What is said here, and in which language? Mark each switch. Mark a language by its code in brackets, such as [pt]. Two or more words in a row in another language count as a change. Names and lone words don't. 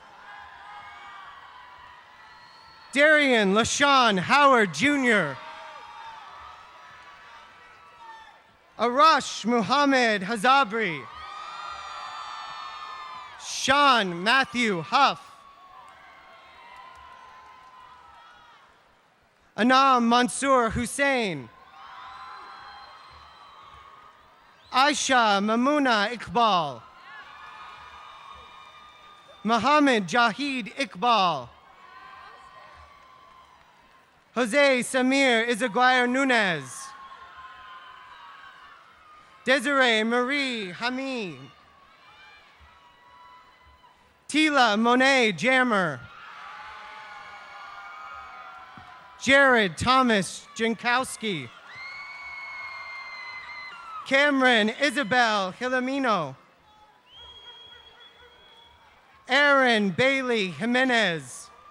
[en] Darian LaShawn Howard Jr. Arash Muhammad Hazabri. Sean Matthew Huff. Anam Mansoor Hussain. Aisha Mamuna Iqbal. Muhammad Jahid Iqbal. Jose Samir Izaguirre Nunez. Desiree Marie Hamid. Tila Monet Jammer. Jared Thomas Jankowski. Cameron Isabel Hilamino. Aaron Bailey Jimenez.